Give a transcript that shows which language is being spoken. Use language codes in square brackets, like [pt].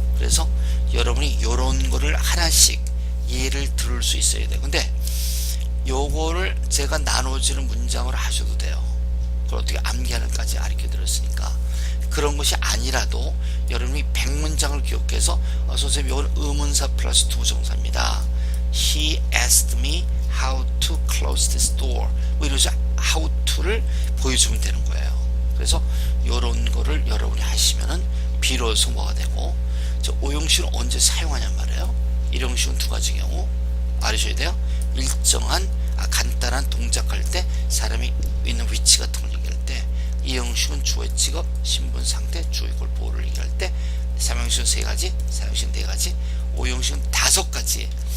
[ko] 그래서 여러분이 요런 거를 하나씩 예를 들을 수 있어야 돼요. 근데 요거를 제가 나눠지는 문장으로 하셔도 돼요. 그걸 어떻게 암기하는까지 가르쳐 드렸으니까. 그런 것이 아니라도 여러분이 100문장을 기억해서 선생님 이건 의문사 플러스 투부정사입니다. [en] He asked me how to close this door. [ko] 뭐 이러죠. how to를 보여주면 되는 거예요. 그래서 이런 거를 여러분이 하시면은 비로소 뭐가 되고, 저 오형식은 언제 사용하냔 말이에요. 일형식은 두 가지 경우 알으셔야 돼요. 일정한 간단한 동작할 때 사람이 있는 위치 같은 걸 얘기할 때, 이형식은 주어의 직업, 신분, 상태, 주의 꼴, 보호를 얘기할 때, 삼형식은 세 가지, 사형식은 네 가지, 오형식은 다섯 가지.